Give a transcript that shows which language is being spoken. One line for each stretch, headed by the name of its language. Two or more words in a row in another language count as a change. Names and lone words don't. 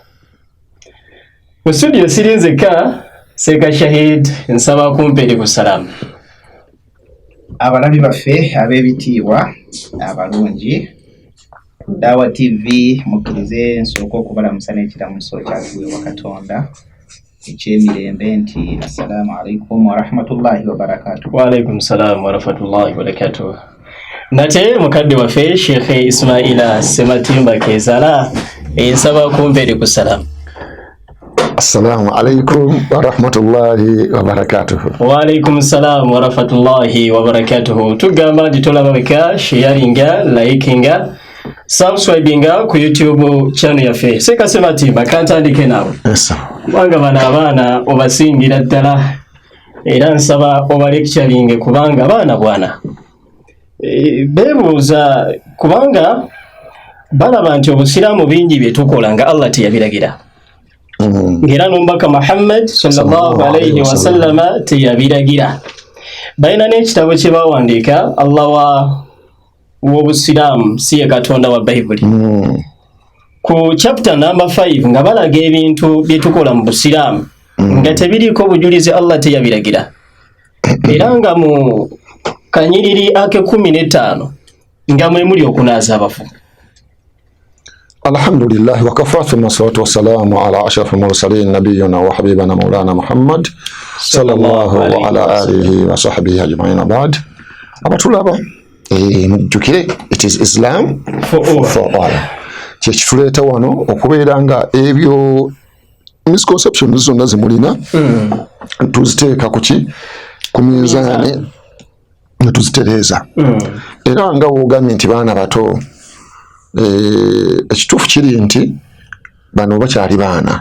Ganda: Mu studio sirinzeka Seka Shahid nsaba kumpere ku salaamu. Abalabi baffe ab'ebitiibwa abalungi Dawa TV mukkirize nsooka okubalamusa n'ekiramuso kyatuweebwa Katonda ekyemirembe nti
Arabic: السلام عليكم ورحمة الله وبركاته. وعليكم السلام ورحمة الله وبركاته.
Ganda: Nate mukadde waffe Sheikh Ismaila Sematimba Kezala nsaba kumpere ku salaamu.
Arabic: السلام عليكم ورحمة الله وبركاته. وعليكم السلام ورحمة الله وبركاته.
Ganda: Tugamba ditolababeka sharinga likinga subscribinga ku YouTube channel yaffe Seka Sematimba kantandike nawe. Yes. Kubanga bana abaana obasingira ddala era nsaba oba lecturing kubanga abaana bwana beebuuza kubanga balaba nti obusiraamu bingi bye tukola nga Allah teyabiragira ngera n'omubaka Muhammad
Arabic: صلى الله عليه وسلم
Ganda: teyabiragira. Balina n'ekitabo kye bawandiika Allah w'obusiraamu si ye Katonda wa Bible ku
English: chapter number
Ganda: 5 nga balaga ebintu bye tukola mu busiraamu nga tebiriko bujulizi Allah teyabiragira era nga mu kanyiriri ake 15 nga mwe muli okunaaza abafu.
Arabic: الحمد لله وكفى ثم الصلاة والسلام على أشرف المرسلين نبينا وحبيبنا مولانا محمد صلى الله وعلى آله وصحبه أجمعين.
Ganda: Ba'd abatulaba mujjukire
English: it is Islam for all.
Ganda: Kyekituleeta wano okubeera nga ebyo misconceptions zonna zimulina tuziteeka ku minzaani ne tuzitereeza era nga wogambye nti baana bato ekituufu kiri nti bano bakyali baana.